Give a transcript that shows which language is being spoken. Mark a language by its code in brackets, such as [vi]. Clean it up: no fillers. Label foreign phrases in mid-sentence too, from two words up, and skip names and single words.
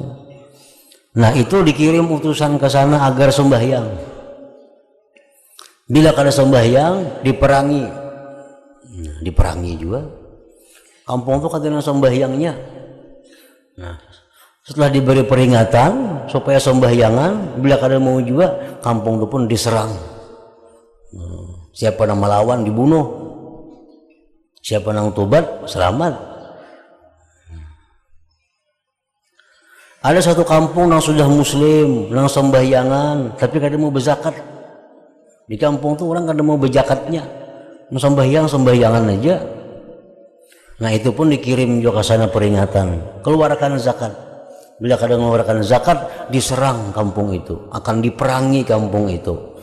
[id] Nah itu dikirim utusan ke sana agar sembahyang. [bjn] Bila kada sembahyang diperangi. [id] Nah, diperangi juga. [bjn] Kampung itu kada ada sembahyangnya. [id] Nah setelah diberi peringatan supaya sembahyangan, bila kada mau juga kampung itu pun diserang. Siapa yang melawan dibunuh. Siapa yang tobat selamat. Ada satu kampung yang sudah muslim, [bjn] yang sembahyangan, tapi kada mau berzakat. Di kampung tuh orang kada mau berjakatnya, mau sembahyangan aja. [id] Nah itu pun dikirim juga ke sana peringatan, keluarkan zakat. Bila kada mengeluarkan zakat, diserang kampung itu, akan diperangi kampung itu.